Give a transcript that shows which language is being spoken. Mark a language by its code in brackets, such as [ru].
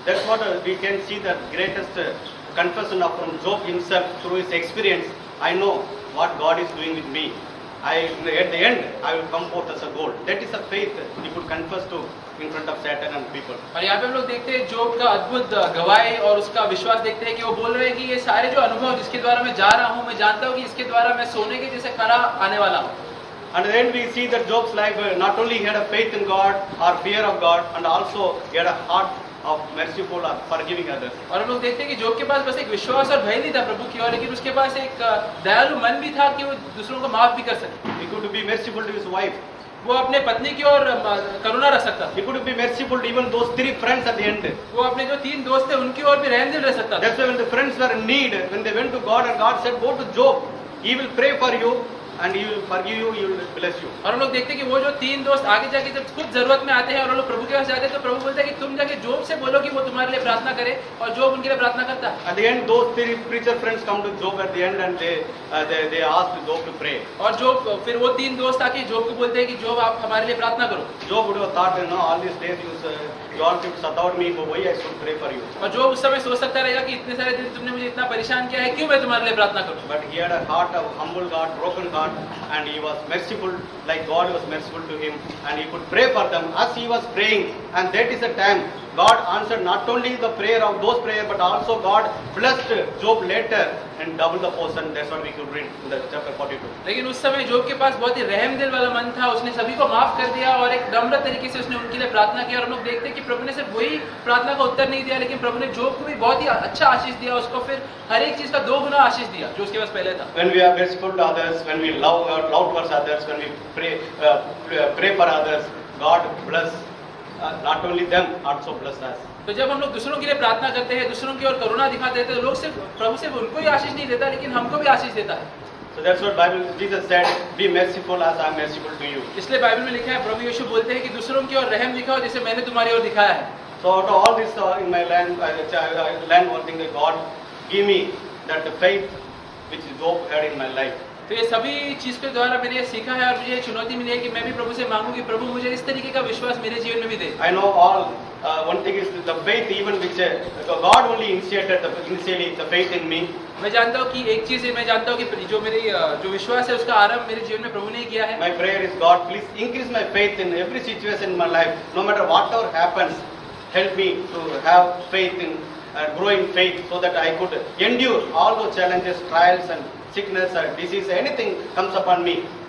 [en] That's what we can see the greatest confession of from Job himself through his experience. I know what God is doing with me. at the end, I will come forth as a gold. That is a faith he could confess to in front of Satan and people. [hi] और यहाँ पे हम लोग देखते हैं जोब का अद्भुत गवाही और उसका विश्वास देखते हैं कि वो बोल रहे हैं कि ये सारे जो अनुभव जिसके द्वारा मैं जा रहा हूँ, मैं जानता हूँ कि इसके द्वारा मैं सोने के जैसे खरा आने वाला हूँ. [en] And then we see that Job's life not only he had a faith in God or fear of God, and also he had a heart of merciful or forgiving others. [hi] और हम लोग देखते हैं कि जोब के पास बस एक विश्वास और भय नहीं था प्रभु की ओर, लेकिन उसके पास एक दयालु मन भी था कि वो दूसरों को माफ भी कर सके. [en] He could be merciful to his wife. [hi] वो अपने पत्नी की ओर करुणा रख सकता था. [en] He could be merciful to even those 3 friends at the end. [hi] वो अपने जो 3 दोस्त थे उनकी ओर भी रहम दिल रह सकता था. [en] That's why when the friends were in need, when they went to God and God said, go to Job, he will pray for you and he will forgive you, he will bless you. [hi] और हम लोग देखते हैं कि वो जो 3 दोस्त आगे जाके जब खुद जरूरत में आते हैं और वो लोग प्रभु के पास जाते हैं तो प्रभु बोलता है कि तुम जाके जोब से बोलो कि वो तुम्हारे लिए प्रार्थना करे, और जोब उनके लिए प्रार्थना करता है. [en] At the end, those 3 preacher friends come to Job at the end and they asked Job to pray. [hi] और जोब फिर वो 3 दोस्त आके जोब को बोलते हैं कि जोब आप हमारे लिए प्रार्थना करो. [en] Job would have thought, all these days you all keep sat me, but why I should pray for you? [hi] और जोब उस समय सोच सकता रहेगा कि इतने सारे दिन तुमने मुझे इतना परेशान किया है, क्यों मैं तुम्हारे लिए प्रार्थना करूं. [en] But he had a heart of humble heart, broken heart, and he was merciful like God was merciful to him, and he could pray for them as he was praying. And that is the time God answered not only the prayer of those prayers, but also God blessed Job later and double the portion. That's what we could read in the chapter 42. [hi] लेकिन उस समय जोब के पास बहुत ही रहम दिल वाला मन था. उसने सभी को माफ कर दिया और एक नम्र तरीके से उसने उनके लिए प्रार्थना की. और हम लोग देखते हैं कि प्रभु ने सिर्फ वही प्रार्थना का उत्तर नहीं दिया, लेकिन प्रभु ने जोब को भी बहुत ही अच्छा आशीष दिया. उसको फिर हर एक चीज का 2 गुना आशीष दिया जो उसके पास पहले था. [en] When we are merciful to others, when we love towards others, when we pray for others, God bless not only them, also bless us. [hi] तो जब हम लोग दूसरों के लिए प्रार्थना करते हैं, दूसरों की ओर करुणा दिखाते हैं, तो लोग प्रभु सिर्फ उनको ही आशीष नहीं देता, लेकिन हमको भी आशीष देता है. [en] So that's what Bible Jesus said, be merciful as I am merciful to you. [hi] इसलिए बाइबल में लिखा है, प्रभु यीशु बोलते हैं कि दूसरों की ओर रहम दिखाओ जैसे मैंने तुम्हारी ओर दिखाया है. [en] So out of all this in my land, I learned one thing, that God give me that faith which Job had in my life. [hi] तो ये सभी चीज के द्वारा मैंने ये सीखा है और मुझे ये चुनौती मिली है कि मैं भी प्रभु से मांगू कि प्रभु मुझे इस तरीके का विश्वास मेरे जीवन में भी दे. [en] I know all. One thing is the faith, even which God only initiated initially the faith in me. [hi] मैं जानता हूँ कि एक चीज है, मैं जानता हूँ कि जो मेरी जो विश्वास है उसका आरंभ मेरे जीवन में प्रभु ने किया है. [en] My prayer is, God, please increase my faith in every situation in my life, no matter whatever happens. Help me to have faith in grow in faith, so that I could endure all those challenges, trials, and sickness or disease, anything comes upon me.